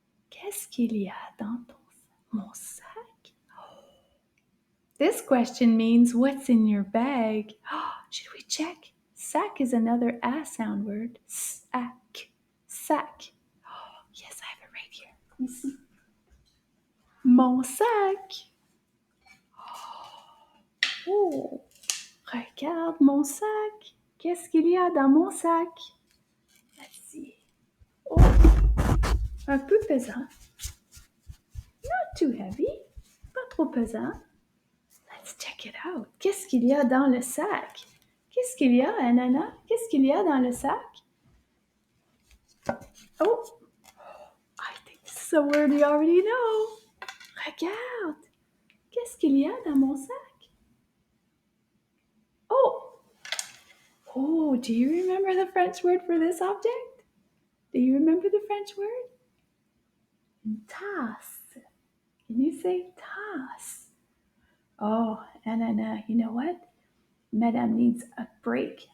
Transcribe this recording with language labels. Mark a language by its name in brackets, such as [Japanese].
[French] Qu'est-ce qu'il y a dans mon sac? [English] This question means what's in your bag. Should we check? Sac is another A sound word. Sac. Sac. Yes, I have it right here. Let me see. [French] Mon sac. Oh, regarde mon sac. Qu'est-ce qu'il y a dans mon sac? [English] Let's see. Oh, [French] un peu pesant. [English] Not too heavy. [French] Pas trop pesant. [English] Let's check it out. [French] Qu'est-ce qu'il y a dans le sac? Qu'est-ce qu'il y a, Ananas? Qu'est-ce qu'il y a dans le sac? [English] Oh, I think this is a word we already know. [French] Regarde. Qu'est-ce qu'il y a dans mon sac? Oh. [English] Oh, do you remember the French word for this object? Do you remember the French word? Tasse. Can you say tasse? Oh, Ananas, you know what? Madame needs a break.